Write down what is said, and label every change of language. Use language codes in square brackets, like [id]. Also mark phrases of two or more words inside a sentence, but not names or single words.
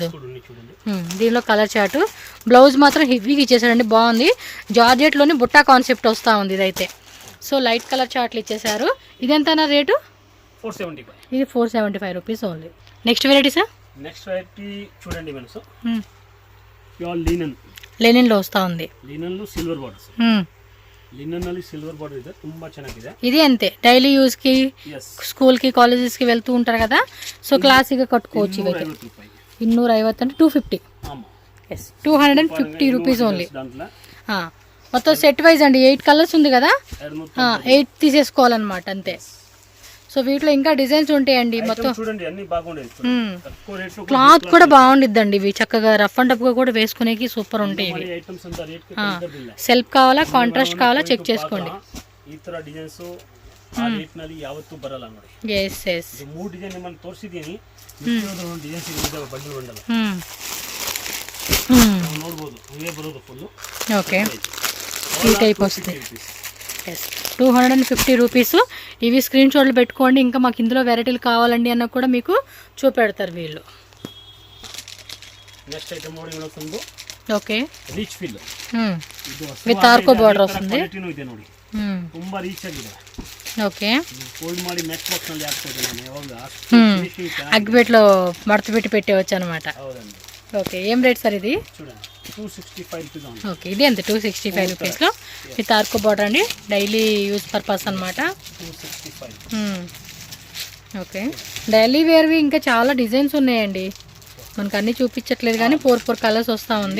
[te] దీనిలో [en] color chart, [te] బ్లౌజ్ మాత్రం హెవీగా ఇచ్చేసాడండి, బాగుంది. జార్జెట్లోని బుట్టా కాన్సెప్ట్ వస్తూ ఉంది ఇదైతే. [en] so light color chart-lu [te] ఇచ్చేసారు. ఇదెంతనా రేటు? 475. ఇది 475 [en] rupees only. next variety [te] సార్? [en] next variety [te] చూడండి మనసు, [en] pure linen. [te] ಲಿನನ್ లో వస్తా ఉంది. [en] linen silver borders. [kn] ಲಿನನ್ ನಲ್ಲಿ [en] silver border [kn] ಇದೆ, ತುಂಬಾ ಚೆನ್ನಾಗಿದೆ. [te] ఇది అంతే, [en] daily use [te] కి, స్కూల్ కి, కాలేజెస్ కి వెళ్తూ ఉంటారు కదా, సో క్లాసిక్ గా కట్టుకోవచ్చు. ఇవి 250 అంటే 250. 250 [en] rupees only. [te] మొత్తం [en] set wise [te] అండి. 8 కలర్స్ ఉంది కదా, 8 తీసేసుకోవాలన్నమాట అంతే. సో వీటిలో ఇంకా డిజైన్స్ ఉంటాయండి. మొత్తం చూడండి అన్ని బాగుండేది. క్లాత్ కూడా బాగుండిద్దండి. ఇవి చక్కగా [en] rough and tough [te] గా కూడా వేసుకునేకి సూపర్ ఉంటాయి. ఇవి సెల్ఫ్ కావాలా, కాంట్రాస్ట్ కావాలా చెక్ చేసుకోండి. [kn] ಈ ತರ ಡಿಸೈನ್ಸ್ ಆ ರೇಟ್ ನಲ್ಲಿ ಯಾವತ್ತೂ ಬರಲ್ಲ ನೋಡಿ. [en] yes yes, [kn] ಇದು 3 ಡಿಸೈನ್ ನಿಮ್ಮನ್ನು ತೋರಿಸಿದೀನಿ. ಮಿಕ್ಕಿರೋದು ಡಿಸೈನ್ಸ್ ಇದೆ, ಬಂಡಿ ಬಂಡಲ್ಲ ನೋಡಬಹುದು. ಇವೇ ಬರೋದು ಫುಲ್. [te] ఓకే, ఈ టైప్ వస్తుంది. 250 రూపీస్. ఇవి [en] screen shots [te] పెట్టుకోండి. ఇంకా మాకు ఇందులో వెరైటీలు కావాలండి అన్న కూడా మీకు చూపెడతారు వీళ్ళు. [en] next item [kn] ನೋಡಿ ಒಂದು [te] ఓకే, [en] rich fill with arko border వస్తుంది. [kn] ಇದೆ ನೋಡಿ, ತುಂಬಾ ರಿಚ್ ಆಗಿದೆ. ಓಕೆ ಫೋಲ್ಡ್ ಮಾಡಿ [en] match box [kn] ನಲ್ಲಿ ಹಾಕ್ಬೋದು ನಾನು ಯಾವಾಗ [te] అగ్గిపెట్లో మడత పెట్టి పెట్టేవచ్చు అనమాట. [kn] ಹೌದಂడి. [te] ఓకే ఏం రేట్ సార్ ఇది? చూడండి 265 రూపీస్ ఉంది. ఓకే ఇది అంతే 265 రూపీస్లో [en] with arko border [te] అండి, [en] daily use purpose [te] అనమాట. 265. ఓకే డైలీ వేర్వి ఇంకా చాలా డిజైన్స్ ఉన్నాయండి, మనకు అన్ని చూపించట్లేదు కానీ 4 కలర్స్ వస్తూ ఉంది.